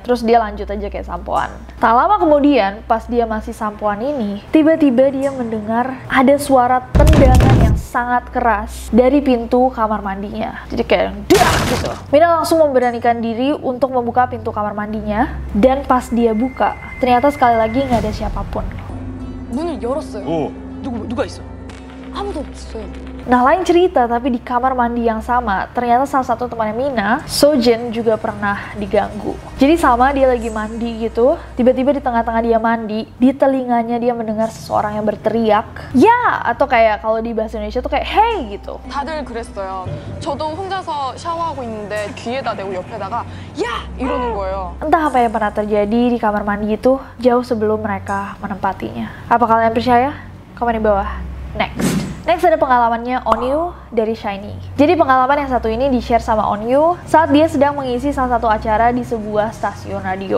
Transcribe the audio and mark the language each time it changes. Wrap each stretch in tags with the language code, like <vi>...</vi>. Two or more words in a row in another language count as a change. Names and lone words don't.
<id>Terus dia lanjut aja kayak sampoan. Tak lama kemudian, pas dia masih sampoan ini, tiba-tiba dia mendengar ada suara tendangan yang sangat keras dari pintu kamar mandinya. Jadi kayak dak gitu. Mina langsung memberanikan diri untuk membuka pintu kamar mandinya, dan pas dia buka, ternyata sekali lagi nggak ada siapapun.</id> <ko>문을 열었어요. 오, 누가 있어? 아무도 없어요.</ko> <id>Nah, lain cerita, tapi di kamar mandi yang sama, ternyata salah satu temannya Mina, Sojin, juga pernah diganggu. Jadi sama, dia lagi mandi gitu, tiba-tiba di tengah-tengah dia mandi, di telinganya dia mendengar seseorang yang berteriak, "Ya!" Atau kayak kalau di bahasa Indonesia tuh kayak, "Hey!" gitu.</id> <ko>다들 그랬어요. 저도 혼자서 샤워하고 있는데 귀에다 대고 옆에다가 야! 이러는 거예요.</ko> <id>Entah apa yang pernah terjadi di kamar mandi itu jauh sebelum mereka menempatinya. Apa kalian percaya? Komen di bawah. Next ada pengalamannya Onyu dari SHINee. Jadi pengalaman yang satu ini di-share sama Onyu saat dia sedang mengisi salah satu acara di sebuah stasiun radio.</id>